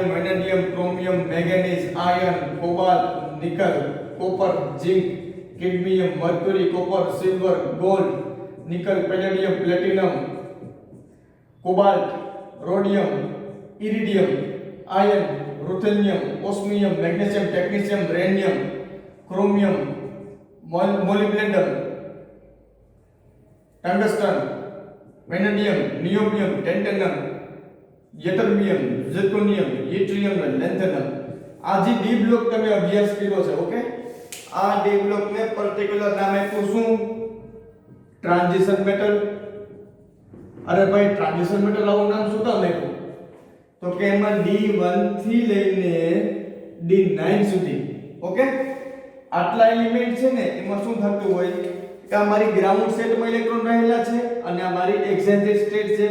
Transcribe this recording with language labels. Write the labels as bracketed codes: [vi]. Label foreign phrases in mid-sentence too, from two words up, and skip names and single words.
[gu] વેનેડિયમ, ક્રોમિયમ, મેંગેનીઝ, આયર્ન, કોબાલ્ટ, નિકલ, કોપર, ઝિંક, કેડમિયમ, મર્ક્યુરી, કોપર, સિલ્વર, ગોલ્ડ, નિકલ, પેલેડિયમ, પ્લેટિનમ, કોબાલ્ટ, રોડિયમ, ઇરિડિયમ, આયર્ન, रुथेनियम, ओस्मियम, मैग्नीशियम, टेक्नीशियम, रेडियम, क्रोमियम, मोलिब्डेनम, टंगस्टन, वेनेडियम, नियोबियम, टेंटेनम, यटरबियम, ઝિર્કોનિયમ, યટ્રિયમ અને લેન્થેનમ. આ જે ડી બ્લોક તમે અભ્યાસ કર્યો છે. ઓકે, આ ડી બ્લોક ને પર્ટિક્યુલર નામ આપ્યું શું? ટ્રાન્ઝિશન મેટલ. અરે ભાઈ, ટ્રાન્ઝિશન મેટલ આવું નામ શું કામ આપ્યું? તો કે એમાં D1 થી લઈને D9 સુધી, ઓકે, આટલા એલિમેન્ટ છે ને, એમાં શું થતું હોય કે અમારી ગ્રાઉન્ડ સ્ટેટમાં ઇલેક્ટ્રોન રહેલા છે અને અમારી એક્સાઇટેડ સ્ટેટ છે.